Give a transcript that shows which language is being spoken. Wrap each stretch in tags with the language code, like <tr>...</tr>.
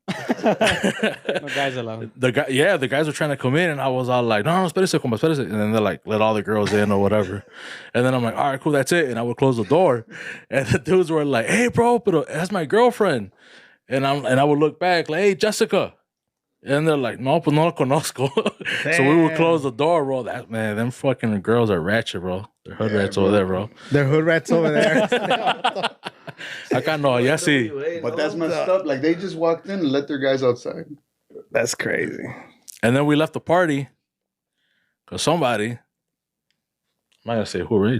<en>No guys allowed. The guys were trying to come in, and I was all like,</en> <es>no, espérese, compa, espérese.</es> <en>And then they're like, let all the girls in or whatever. And then I'm like, all right, cool, that's it. And I would close the door. And the dudes were like, hey, bro, but that's my girlfriend. And I would look back like, hey, Jessica. And they're like,</en> <es>no, pues no la conozco.</es> <en>So we would close the door, bro. That man, them fucking girls are ratchet, bro. They're hood rats over there, bro. They're hood rats over there.</en> <es>Acá no, ya sí.</es> <en>But that's messed up. Like, they just walked in and let their guys outside. That's crazy. And then we left the party because somebody, I'm not gonna say who, right?</en>